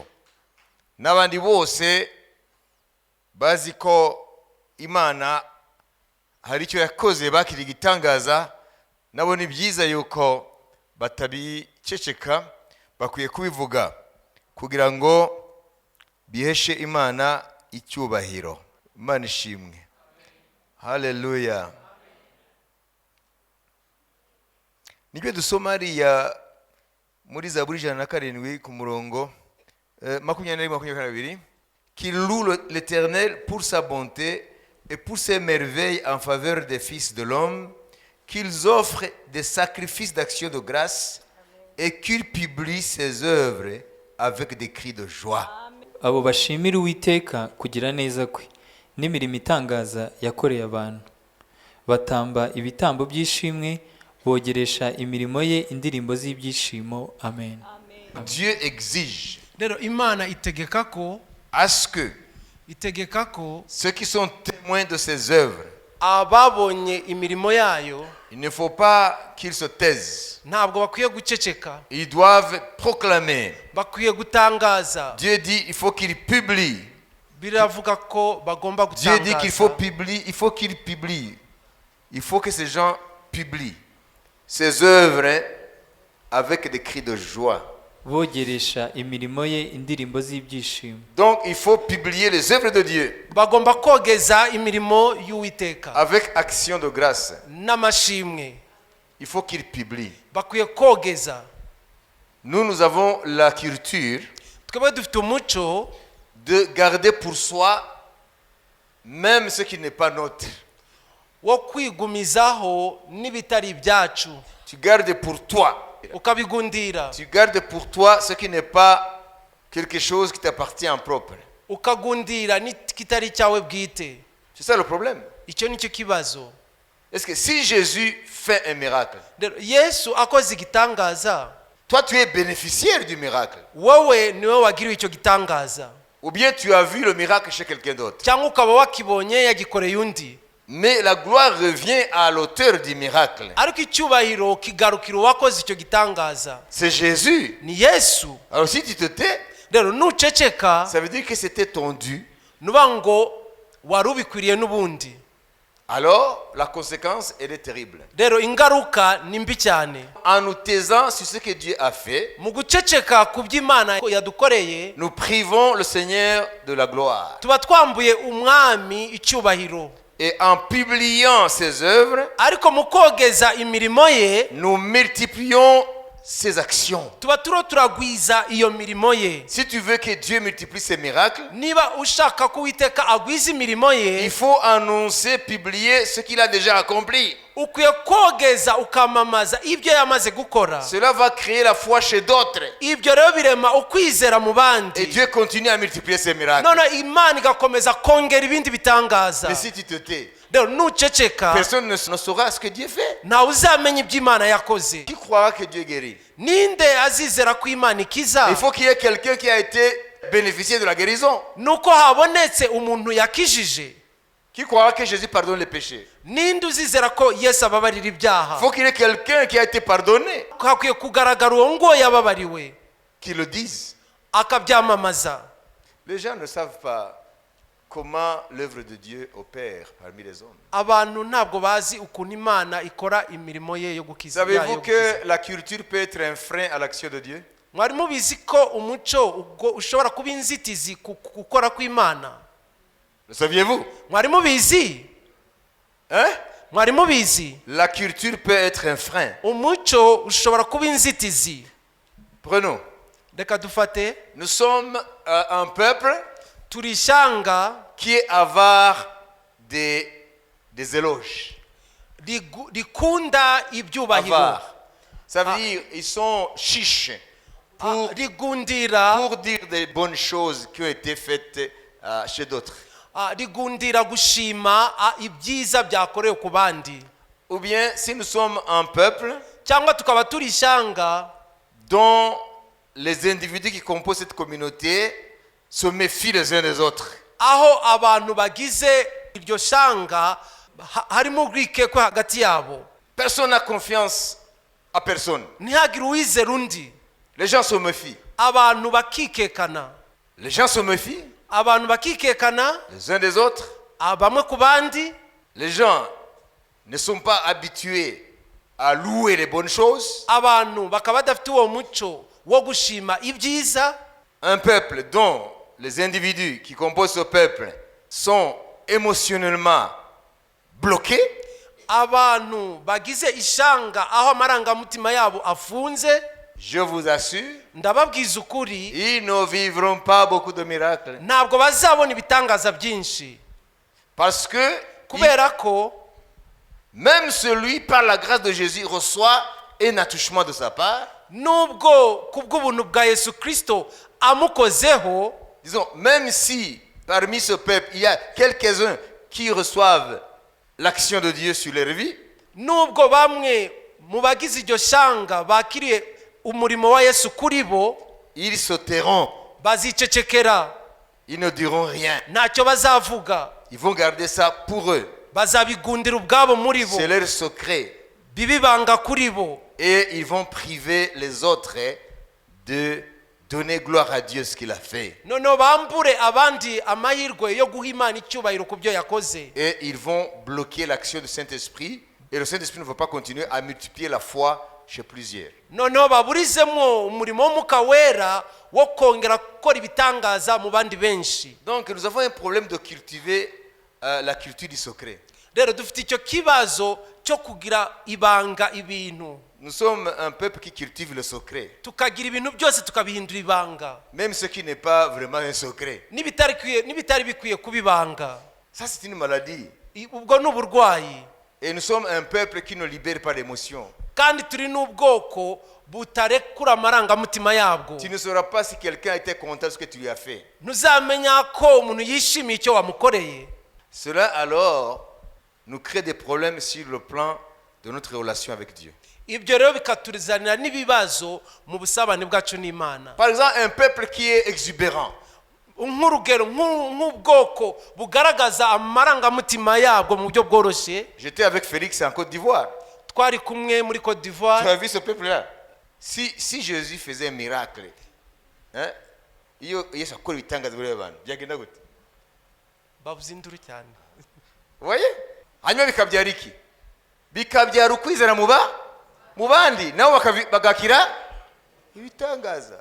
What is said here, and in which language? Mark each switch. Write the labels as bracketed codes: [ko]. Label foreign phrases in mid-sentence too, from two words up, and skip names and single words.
[rw] N'abandi bose bazi ko Imana hari icyo yakoze bakiri igitangaza, nabo ni byiza yuko batabiceceka, bakwiye kubivuga kugira ngo biheshe Imana icyubahiro. Imana ishimwe. Haleluya. Nibyo dusoma hariya muri Zaburi 107 ku murongo 22 [fr] qu'il loue l'Éternel pour sa bonté et pour ses merveilles en faveur des fils de l'homme, qu'ils offrent des sacrifices d'action de grâce et qu'ils publient ses œuvres avec des cris de joie. [rw] abo bashimira Uwiteka kugira neza kwe n'imirimo itangaza yakoreye abantu, batamba ibitambo by'ishimwe, bogeresha imirimo ye indirimbo z'ibyishimo. Amen. [fr] Dieu exige [rw] rero imana itegeka ko [fr] ceux qui sont témoins de ses œuvres, [rw] ababonye imirimo yayo [fr] il ne faut pas qu'ils se taisent. [rw] ntabwo bakwiye guceceka, [fr] Ils doivent proclamer. [rw] bakwiye gutangaza. [fr] Dieu dit il faut qu'ils publient. [rw] biravuga ko bagomba [fr] Dieu dit qu'il faut [rw] gutangaza. [fr] publier, il faut qu'ils publient. Il faut que ces gens publient ses œuvres avec des cris de joie. [rw] bogeresha imirimo ye indirimbo z'ibyishimo. [fr] Donc il faut publier les œuvres de Dieu [rw] bagomba kogeza imirimo y'Uwiteka [fr] avec action de grâce. [rw] n'amashimwe, [fr] Il faut qu'ils publient. [rw] bakwiye kogeza. [fr] Nous avons la culture [rw] twebwe dufite umuco [fr] de garder pour soi même ce qui n'est pas nôtre. [rw] wo kwigumizaho n'ibitari ibyacu, [fr] Tu gardes pour toi. [rw] ukabigundira, [fr] Tu gardes pour toi ce qui n'est pas quelque chose qui t'appartient en propre. [rw] ukagundira n'ikitari cyawe bwite. [fr] C'est ça le problème. [rw] Icyo nicyo kibazo. [fr] Est-ce que si Jésus fait un miracle, [rw] Rero Yesu akoze igitangaza, [fr] toi tu es bénéficiaire du miracle, [rw] wowe niwe wagiriwe icyo gitangaza, [fr] ou bien tu as vu le miracle chez quelqu'un d'autre. [rw] cyangwa ukaba wakibonye yagikoreye undi, [fr] Mais la gloire revient à l'auteur du miracle. [rw] ariko icyubahiro kigarukira uwakoze icyo gitangaza, [fr] C'est Jésus. [rw] ni Yesu. [fr] Alors si tu te tais, [rw] Rero nuceceka [fr] ça veut dire que c'était ton dû. [rw] nuba ngo wari ubikwiriye n'ubundi. [fr] alors la conséquence, elle est terrible. [rw] rero ingaruka ni mbi cyane. [fr] En nous taisant sur ce que Dieu a fait, [rw] mu guceceka ku by'Imana yadukoreye, [fr] nous privons le Seigneur de la gloire. [rw] tuba twambuye umwami icyubahiro. [fr] Et en publiant ses œuvres, [rw] ariko mu kogeza imirimo ye, [fr] nous multiplions ses actions. [rw] tuba turagwiza iyo mirimo ye. [fr] Si tu veux que Dieu multiplie ses miracles, [rw] niba ushaka ko Uwiteka agwiza imirimo ye, [fr] il faut annoncer, publier ce qu'il a déjà accompli. [rw] ukwiye kogeza ukamamaza ibyo yamaze gukora. [fr] Cela va créer la foi chez d'autres. [rw] ibyo rero birema ukwizera mu [fr] Et [rw] bandi. [fr] Dieu continue à multiplier ses miracles. [rw] none Imana igakomeza kongera ibindi bitangaza. [fr] Mais si tu te tais, [rw] rero nuceceka, [fr] personne ne saura ce que Dieu fait. [rw] ntawe uzamenya ibyo Imana yakoze. [fr] Qui croira que Dieu guérit? [rw] ninde azizera ko Imana ikiza? [fr] Il faut qu'il y ait quelqu'un qui a été bénéficié de la guérison. [rw] nuko habonetse umuntu yakijije. [fr] Qui croira que Jésus pardonne les péchés? [rw] ninde uzizera ko Yesu ababarira [fr] Il [rw] ibyaha? [fr] faut qu'il y ait quelqu'un qui a été pardonné, [rw] hakwiye kugaragara uwo ngo yababariwe, [fr] qui le dise. [rw] akabyamamaza. [fr] Les gens ne savent pas comment l'œuvre de Dieu opère parmi les hommes. [rw] abantu ntabwo bazi ukuntu Imana ikora imirimo ye yo gukiza. [fr] Savez-vous que la culture peut être un frein à l'action de Dieu? [rw] mwari mubizi ko umuco ubwo ushobora kuba inzitizi ku gukora kw'Imana? [fr] Le saviez-vous? [rw] mwari mubizi? [fr] Hein? [rw] mwari mubizi? [fr] La culture peut être un frein. [rw] umuco ushobora kuba inzitizi. [fr] Prenons. [rw] reka dufate, [fr] Nous sommes un peuple [rw] turi ishyanga [fr] qui est avare des éloges. [rw] rikunda ibyubahiro. [fr] Avare. Ça veut dire ils sont chiches pour [rw] rigundira [fr] dire des bonnes choses qui ont été faites chez d'autres. [rw] rigundira gushima ibyiza byakorewe ku bandi. [fr] Ou bien si nous sommes un peuple [rw] cyangwa tukaba turi ishyanga [fr] dont les individus qui composent cette communauté se méfient les uns des autres. [rw] aho abantu bagize iryo shyanga harimo urwikekwe hagati yabo. [fr] Personne n'a confiance à personne. [rw] ntihagire uwizera undi. [fr] Les gens se méfient. [rw] abantu bakikekana. [fr] Les gens se méfient [rw] abantu bakikekana [fr] les uns des autres. [rw] bamwe ku bandi. [fr] Les gens ne sont pas habitués à louer les bonnes choses. [rw] abantu bakaba badafite uwo muco wo gushima ibyiza. [fr] Un peuple dont les individus qui composent ce peuple sont émotionnellement bloqués. [rw] abantu bagize ishyanga aho amarangamutima yabo afunze, [fr] Je vous assure, [rw] ndababwiza ukuri, [fr] ils ne vivront pas beaucoup de miracles. [rw] ntabwo bazabona ibitangaza byinshi. [fr] Parce que [rw] kubera ko [fr] même celui par la grâce de Jésus reçoit un attouchement de sa part. [rw] nubwo kubw'ubuntu bwa Yesu Kristo amukozeho, [fr] Disons, même si parmi ce peuple, il y a quelques-uns qui reçoivent l'action de Dieu sur leur vie, [rw] nubwo bamwe mu bagize iryo shyanga bakiriye umurimo wa Yesu kuri bo, [fr] ils se tairont. [rw] bazicecekera, [fr] Ils ne diront rien. [rw] ntacyo bazavuga, [fr] Ils vont garder ça pour eux. [rw] bazabigundira ubwabo muri bo, [fr] C'est leur secret. [rw] bibibanga kuri bo. [fr] Et ils vont priver les autres de donner gloire à Dieu ce qu'il a fait. [rw] noneho bambure abandi amahirwe yo guha Imana icyubahiro ku byo yakoze. [fr] Et ils vont bloquer l'action du Saint-Esprit. Et le Saint-Esprit ne va pas continuer à multiplier la foi chez plusieurs. [rw] noneho baburizemo umurimo w'Umwuka Wera wo kongera gukora ibitangaza mu bandi benshi. [fr] Donc nous avons un problème de cultiver la culture du secret. [rw] rero dufite icyo kibazo cyo kugira ibanga ibintu. [fr] Nous sommes un peuple qui cultive le secret. [rw] tukagira ibintu byose tukabihindura ibanga, [fr] Même ce qui n'est pas vraiment un secret. [rw] n'ibitari bikwiye kuba ibanga. [fr] Ça, c'est une maladie. [rw] ubwo ni uburwayi. [fr] Et nous sommes un peuple qui ne libère pas d'émotions. [rw] kandi turi n'ubwoko butarekura amarangamutima yabwo. [fr] Tu ne sauras pas si quelqu'un était content de ce que tu lui as fait. [rw] ntuzamenya ko umuntu yishimiye icyo wamukoreye. [fr] Cela alors nous crée des problèmes sur le plan de notre relation avec Dieu. [rw] ibyo rero bikatuzanira n'ibibazo mu busabane bwacu n'Imana. [fr] Par exemple, un peuple qui est exubérant. [rw] nk'urugero nk'ubwoko bugaragaza amarangamutima yabwo mu buryo bworoshye. [fr] J'étais avec Félix en Côte d'Ivoire. [rw] twari kumwe muri Côte [fr] Tu [rw] d'Ivoire. [fr] as vu ce peuple-là? Si Jésus faisait un miracle, hein? [rw] Yesu akora ibitangaza muri abantu byagenda gute? bavuze induru cyane. Vous voyez? hanyuma bikabyara iki? Bikabyara ukwizera mu bandi nabo bagakira ibitangaza.